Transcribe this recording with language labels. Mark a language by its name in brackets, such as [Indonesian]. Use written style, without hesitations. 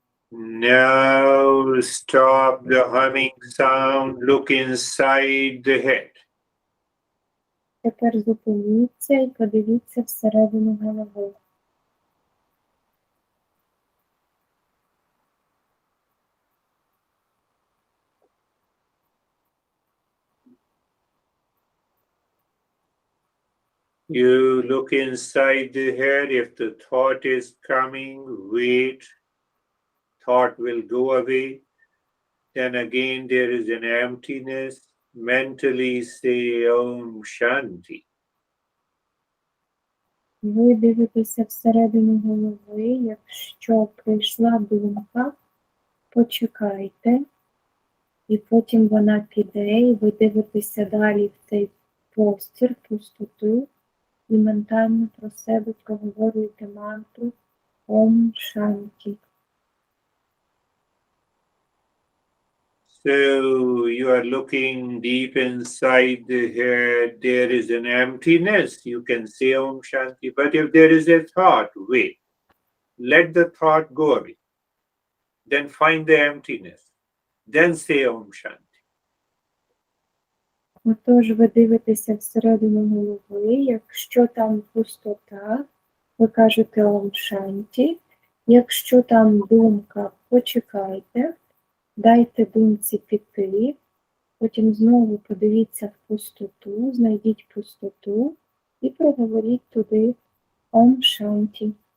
[English] Now stop the humming sound, look inside the head. [Ukrainian] Тепер зупиніться і подивіться всередину голови. [English] You look inside the head. If the thought is coming, wait. Thought will go away. Then again there is an emptiness. Mentally say Om Shanti. [Ukrainian] Ви дивитеся всередину голови, якщо прийшла думка, почекайте, і потім вона піде, і ви дивитеся далі в цей простір, пустоту, і ментально про себе проговорюєте мантру Ом Шанті. [English] So you are looking deep inside the head, there is an emptiness. You can say Om Shanti. But if there is a thought, wait. Let the thought go away. Then find the emptiness. Then say Om Shanti. [Ukrainian] Отож, ви дивитеся всередину голови, якщо там пустота, ви кажете Ом Шанті, якщо там думка, почекайте, дайте думці піти, потім знову подивіться в пустоту, знайдіть пустоту і проговоріть туди Ом Шанті.